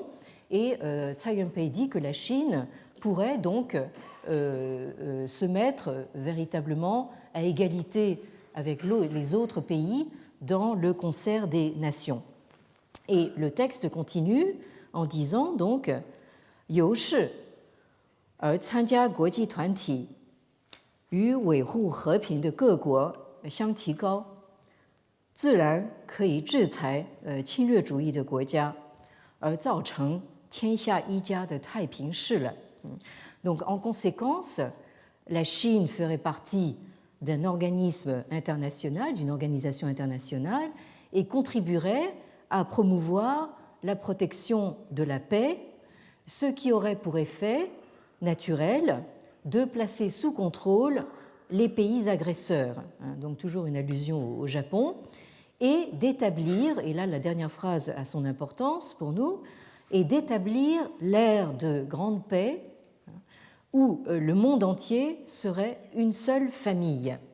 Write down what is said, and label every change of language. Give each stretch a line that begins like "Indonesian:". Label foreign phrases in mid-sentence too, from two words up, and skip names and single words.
French: Et Tsai Ying-pei dit que la Chine pourrait donc se mettre véritablement à égalité avec les autres pays dans le concert des nations. Et le texte continue en disant donc
Chinese: « 由是而参加国际团体与维护和平的各国相提高，自然可以制裁侵略主义的国家，而造成天下一家的太平事了。”
French: Donc, en conséquence, la Chine ferait partie d'un organisme international, d'une organisation internationale, et contribuerait à promouvoir la protection de la paix, ce qui aurait pour effet naturel de placer sous contrôle les pays agresseurs, donc toujours une allusion au Japon, et d'établir, et là la dernière phrase a son importance pour nous, et d'établir l'ère de grande paix où le monde entier serait une seule famille.